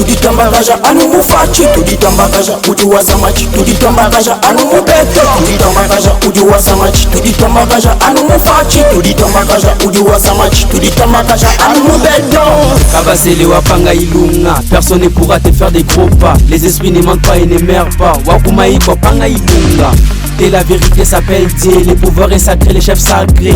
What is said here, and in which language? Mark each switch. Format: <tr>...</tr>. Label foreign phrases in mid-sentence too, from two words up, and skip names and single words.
<lua>tuditambakaja anu mufachi tuditambakaja ujuwa samachi tuditambakaja anu mubeto tuditambakaja ujuwa samachi tuditambakaja anu mufachi tuditambakaja ujuwa samachi tuditambakaja anu mubeto. Kabasele wapanga ilunga,</lua> <fr>personne ne pourra te faire des gros pas. Les esprits ne mentent pas et ne meurent pas. Wakumaï wapanga ilunga. Et la vérité s'appelle Dieu, les pouvoirs est sacré, les chefs sacrés.</fr>